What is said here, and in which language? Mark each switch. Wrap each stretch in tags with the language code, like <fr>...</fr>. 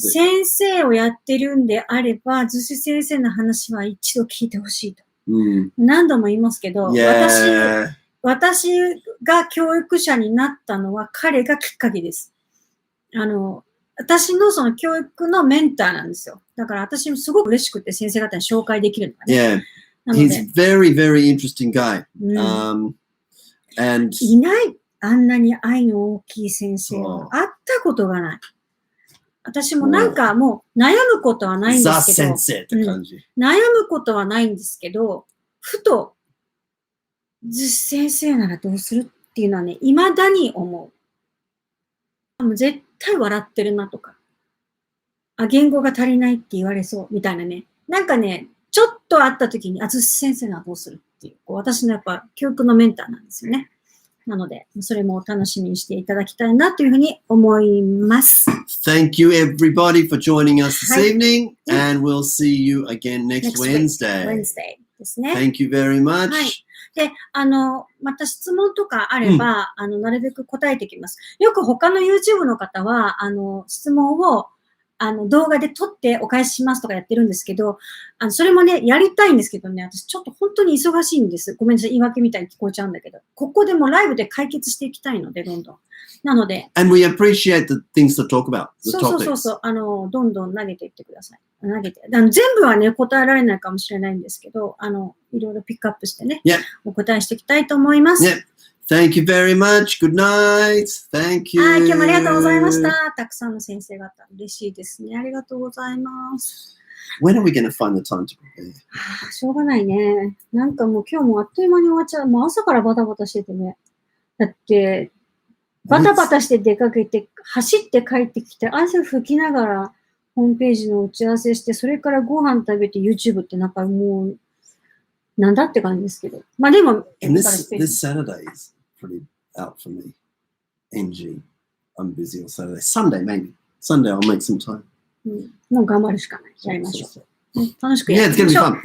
<ja>先生をやってるんであれば、逗子先生の話は一度聞いてほしいと。何度も言いますけど、私が教育者になったのは彼がきっかけです。私のその教育のメンターなんですよ。だから私もすごく嬉しくて先生方に紹介できるのがね。</ja> <en>Yeah. He's very, very interesting guy. And</en> <ja>いない。あんなに愛の大きい先生は会ったことがない。私もなんかもう悩むことはないんですけど、悩むことはないんですけど、ふと、先生ならどうするっていうのはね、未だに思う。もう絶対笑ってるなとか、言語が足りないって言われそうみたいなね。なんかね、ちょっと会った時に、先生ならどうするっていう、私のやっぱ教育のメンターなんですよね。なので、それも楽しみにしていただきたいなというふうに思います。</ja> <en>Thank you everybody for joining us this evening, and we'll see you again next Wednesday.</en> <ja>Wednesday ですね。</ja> <en>Thank you very much.</en> <ja>はい。で、また質問とかあれば、なるべく答えてきます。よく他の YouTube の方は、質問を動画で撮ってお返ししますとかやってるんですけど、それもね、やりたいんですけどね、私ちょっと本当に忙しいんです。ごめんなさい、言い訳みたいに聞こえちゃうんだけど、ここでもライブで解決していきたいので、どんどん。なので。</ja> <en>And we appreciate the things to talk about.</en> <ja>そう。どんどん投げていってください。投げて。全部はね、答えられないかもしれないんですけど、いろいろピックアップしてね、お答えしていきたいと思います。</ja> <en>Thank you very much. Good night. Thank you.</en> <ja>今日もありがとうございました。たくさんの先生方、嬉しいですね。ありがとうございます。</ja> <en>When are we going to find the time to prepare?</en> <ja>しょうがないね。なんかもう今日もあっという間に終わっちゃう。もう朝からバタバタしててね。だって、バタバタして出かけて、走って帰ってきて、汗拭きながらホームページの打ち合わせして、それからご飯食べて YouTube ってなんかもう、なんだって感じですけど。まあでも、</ja> <en>this Saturday is pretty out for me. NG. I'm busy on Saturday. Sunday, maybe. Sunday, I'll make some time.</en> <ja>もう頑張るしかない。やりましょう。楽しくやりましょう。</ja> <en>Yeah, it's going to be fun.</en>